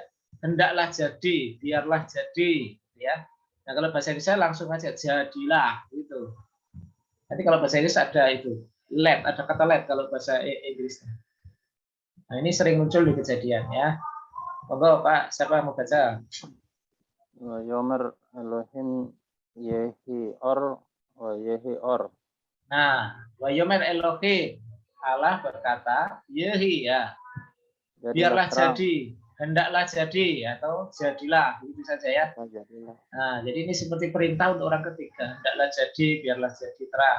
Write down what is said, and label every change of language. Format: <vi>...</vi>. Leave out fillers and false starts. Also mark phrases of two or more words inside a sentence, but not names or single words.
<id>Hendaklah jadi, biarlah jadi ya. Nah, kalau bahasa Indonesia langsung aja jadilah gitu. Nanti kalau bahasa Inggris ada itu, let, ada kata let kalau bahasa Inggrisnya. Nah, ini sering muncul di kejadian ya. Monggo Pak, siapa yang mau baca?</id> <he>ויאמר אלהים יהי אור ויהי אור.</he> <id>Nah,</id> <he>ויאמר אלהים,</he> <id>Allah berkata, yehi ya, Jadilah biarlah terang. jadi, hendaklah jadi, atau jadilah, begitu saja ya. Jadilah. Nah, jadi ini seperti perintah untuk orang ketiga, hendaklah jadi, biarlah jadi terang.</id>